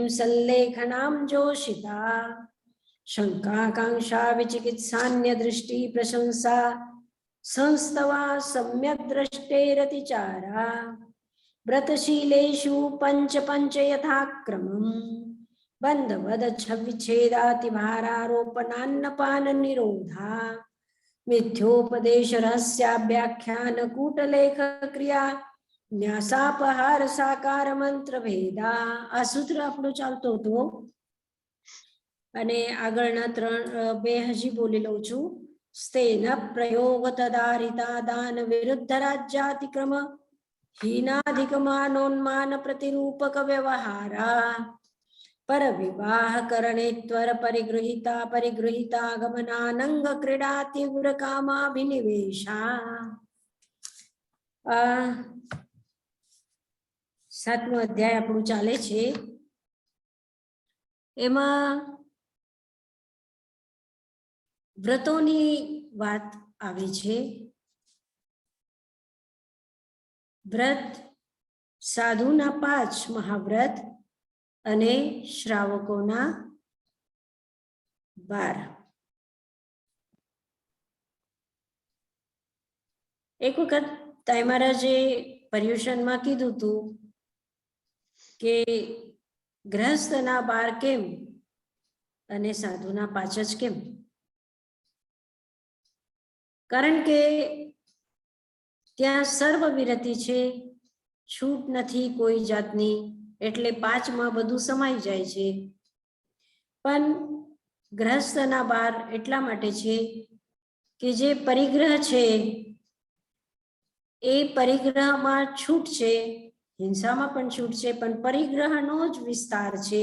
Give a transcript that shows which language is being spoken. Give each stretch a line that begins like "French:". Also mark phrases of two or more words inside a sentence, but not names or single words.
Sanskrit: सल्लेखनां जोषिता शंकाकांक्षा विचिकित्सान्य दृष्टि प्रशंसा संस्तवा सम्यक् द्रष्टेरतिचारा व्रतशीलेषु पंच पंच यथाक्रमम् बंधवद छविच्छेदाति भारारोपणान्नपान निरोधा मिथ्योपदेश रहस्याभ्याख्यान कूटलेख क्रिया न्यासापहार साकार मंत्र भेदा.
Gujarati: આ સૂત્ર આપણું ચાલતો હતો અને આગળના બે હજી બોલી લઉં છું.
Sanskrit: સ્તેન પ્રયોગ તદારિતા દાન વિરુદ્ધ રાજ્યાતિક્રમ हीनाधिकमानोन्मान प्रतिरूपक व्यवहारा पर विवाह करणेत्वर परिगृहीता परिगृहीता गमनानंग क्रीडा तीव्र कामाभिनिवेशा.
Gujarati: સાતમો અધ્યાય આપણું ચાલે છે. એમાં વ્રતોની વાત આવી છે. વ્રત સાધુના 5 મહાવ્રત અને શ્રાવકોના 12. એક વખત તાઈ મહારાજે પર્યુષણ માં કીધું તું કે ગૃહસ્થના 12 કેમ અને સાધુના 5 જ કેમ. કારણ કે ત્યાં સર્વ વિરતિ છે, છૂટ નથી કોઈ જાતની, એટલે 5 માં બધું સમાઈ જાય છે. પણ ગ્રહસ્થના 12 એટલા માટે છે કે જે પરિગ્રહ છે એ પરિગ્રહમાં છૂટ છે, હિંસામાં પણ છૂટ છે, પણ પરિગ્રહનો જ વિસ્તાર છે.